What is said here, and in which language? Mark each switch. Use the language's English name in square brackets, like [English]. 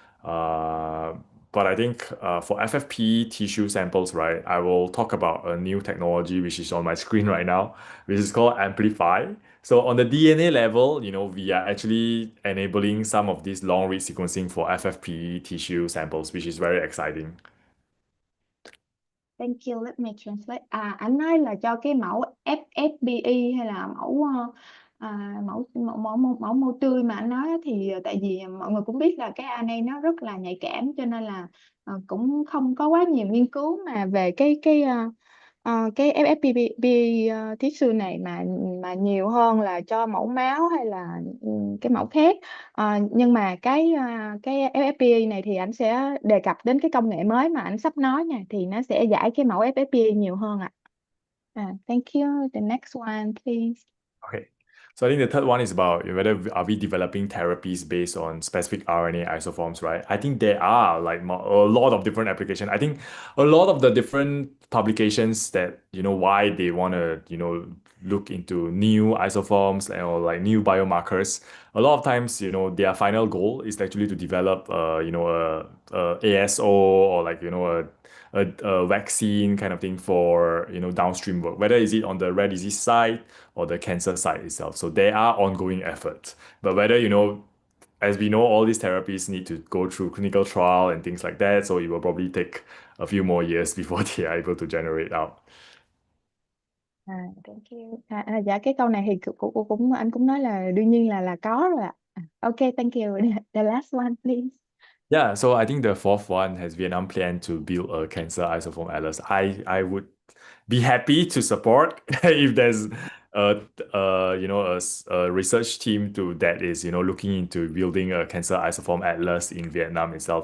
[English] But I think for FFP tissue samples, right, I will talk about a new technology which is on my screen right now, which is called amplify. So on the DNA level, we are actually enabling some of this long read sequencing for FFP tissue samples, which is very exciting. Thank you, let me translate. [Vietnamese] Anh nói là cho cái mẫu FFPE hay là mẫu mô tươi mà anh nói á, thì tại vì mọi người cũng biết là cái RNA nó rất là nhạy cảm, cho nên là cũng không có quá nhiều nghiên cứu mà về cái FFPE tissue này, mà nhiều hơn là cho mẫu máu hay là cái mẫu khác. Nhưng mà cái FFPE này thì anh sẽ đề cập đến cái công nghệ mới mà anh sắp nói nha, thì nó sẽ giải cái mẫu FFPE nhiều hơn ạ. [English] Thank you. The next one, please. Okay. So I think the third one is about whether are we developing therapies based on specific RNA isoforms, right? I think there are like a lot of different applications. I think a lot of the different publications that, why they want to, look into new isoforms or like new biomarkers. A lot of times, their final goal is actually to develop, a ASO or like, a vaccine kind of thing for, downstream work, whether is it on the rare disease side or the cancer side itself. So there are ongoing efforts. But whether, as we know, all these therapies need to go through clinical trial and things like that. So it will probably take a few more years before they are able to generate out. Thank you. [Vietnamese] Dạ cái câu này thì cũng anh cũng nói là đương nhiên là có rồi ạ. [English] Okay, thank you. The last one, please. Yeah, so I think the fourth one has Vietnam plan to build a cancer isoform atlas. I would be happy to support if there's a research team that is looking into building a cancer isoform atlas in Vietnam itself.